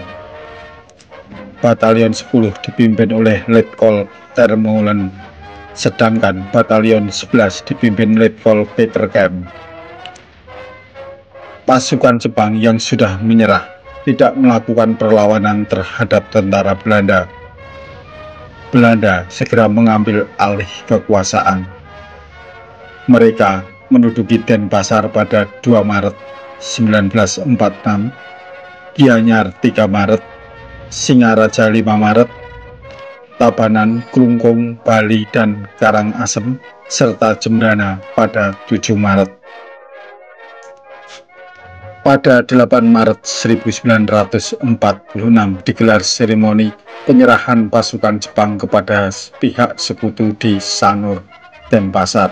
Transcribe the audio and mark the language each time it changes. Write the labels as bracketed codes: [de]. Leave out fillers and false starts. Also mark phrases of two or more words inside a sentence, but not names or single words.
[id] Batalion 10 dipimpin oleh Letkol Termolen, sedangkan Batalion 11 dipimpin Letkol Peter Kemp. Pasukan Jepang yang sudah menyerah tidak melakukan perlawanan terhadap tentara Belanda. Belanda segera mengambil alih kekuasaan. Mereka menduduki Denpasar pada 2 Maret 1946, Gianyar 3 Maret, Singaraja 5 Maret, Tabanan, Klungkung, Bali, dan Karangasem, serta Jembrana pada 7 Maret. Pada 8 Maret 1946 digelar seremoni penyerahan pasukan Jepang kepada pihak sekutu di Sanur, Denpasar.